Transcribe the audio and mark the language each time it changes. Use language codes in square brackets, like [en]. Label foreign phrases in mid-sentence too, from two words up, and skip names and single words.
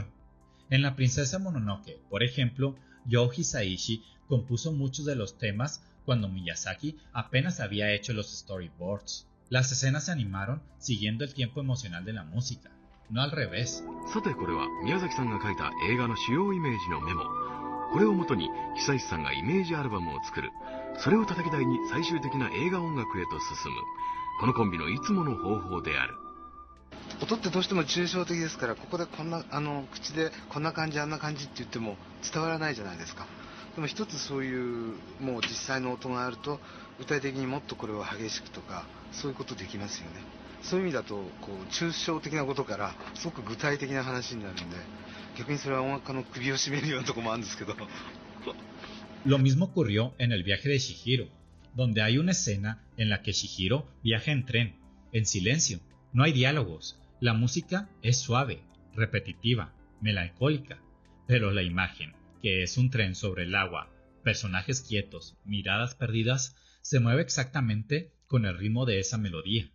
[es] En La Princesa Mononoke, por ejemplo, Yoji Hisaishi compuso muchos de los temas cuando Miyazaki apenas había hecho los storyboards. Las escenas se animaron siguiendo el tiempo emocional de la música, no al revés. [ja] さてこれは宮崎さんが書いた映画の主要イメージのメモ。これをもとに久石さんがイメージアルバムを作る。それを叩き台に最終的な映画音楽へと進む。このコンビのいつもの方法である。音ってどうしても抽象的ですから、ここでこんな口でこんな感じあんな感じって言っても伝わらないじゃないですか。でも一つそういうもう実際の音があると具体的にもっとこれを激しくとかそういうことできますよね。そういう意味だとこう抽象的なことからすごく具体的な話になるんで、逆にそれは音楽家の首を絞めるようなところもあるんですけど。 [es] Lo mismo ocurrió en el viaje de Chihiro, donde hay una escena en la que Chihiro viaja en tren, en silencio, no hay diálogos, la música es suave, repetitiva, melancólica, pero la imagen, que es un tren sobre el agua, personajes quietos, miradas perdidas, se mueve exactamente con el ritmo de esa melodía.